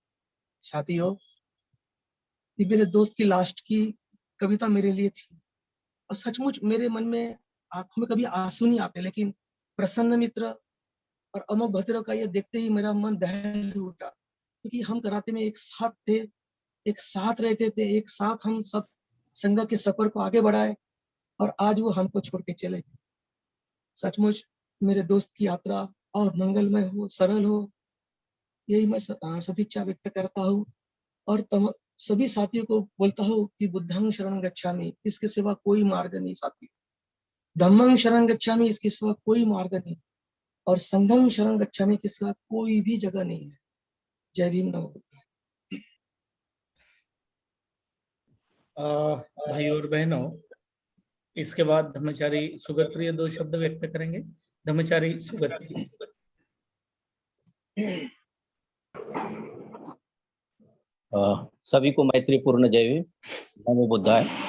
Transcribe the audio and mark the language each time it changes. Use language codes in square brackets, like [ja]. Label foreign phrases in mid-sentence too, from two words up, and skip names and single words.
[hi] साथियों, ये मेरे दोस्त की लास्ट की कविता मेरे लिए थी और सचमुच मेरे मन में आंखों में कभी आंसू नहीं आते, लेकिन प्रसन्न मित्र और अमोघ भद्र का ये देखते ही मेरा मन दहल उठा, क्योंकि हम कराटे में एक साथ थे, एक साथ रहते थे, एक साथ हम सब संघ के सफर को आगे बढ़ाए और आज वो हमको छोड़ के चले गए। सचमुच मेरे दोस्त की यात्रा और मंगलमय हो, सरल हो, यही मैं सदिच्छा व्यक्त करता हूँ और सभी साथियों को बोलता हूँ कि [pi] बुद्धं शरणं गच्छामि, [hi] इसके सिवा कोई मार्ग नहीं साथी। [pi] धम्मं शरणं गच्छामि, [hi] इसके सिवा कोई मार्ग नहीं, और [pi] संघं शरणं गच्छामि [hi] के सिवा कोई भी जगह नहीं है। जय भीम, नमो बुद्धाय। भाई और बहनों, इसके बाद धर्मचारी सुगत प्रिय 2 शब्द व्यक्त करेंगे। धर्मचारी सुगत प्रिय। सभी को मैत्रीपूर्ण जय भीम, नमो बुद्धाय।